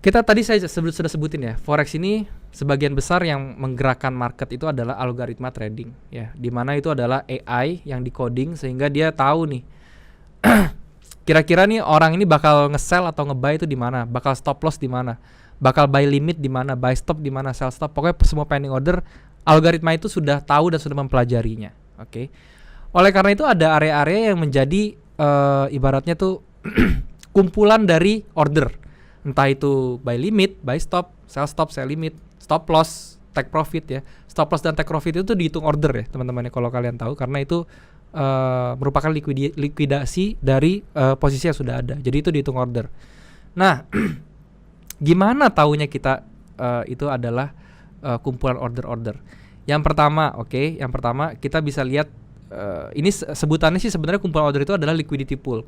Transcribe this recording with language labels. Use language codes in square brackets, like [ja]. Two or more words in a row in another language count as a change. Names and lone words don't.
[id] Kita tadi saya sudah sebutin ya, forex ini sebagian besar yang menggerakkan market itu adalah algoritma trading ya, dimana itu adalah AI yang decoding sehingga dia tahu nih kira-kira nih orang ini bakal nge-sell atau nge-buy itu di mana, bakal [en] stop loss [id] di mana, bakal [en] buy limit [id] di mana, [en] buy stop [id] di mana, [en] sell stop, [id] pokoknya semua [en] pending order [id] algoritma itu sudah tahu dan sudah mempelajarinya. Oke. Oleh karena itu ada area-area yang menjadi ibaratnya tuh kumpulan dari order. Entah itu [en] buy limit, buy stop, sell limit, stop loss, take profit ya. Stop loss [id] dan [en] take profit [id] itu dihitung order ya teman-teman ya, kalau kalian tahu, karena itu merupakan likuidasi dari posisi yang sudah ada. Jadi itu dihitung order. Nah, gimana taunya kita itu adalah kumpulan order-order? Yang pertama, yang pertama kita bisa lihat ini sebutannya sih sebenarnya kumpulan order itu adalah [en] liquidity pool.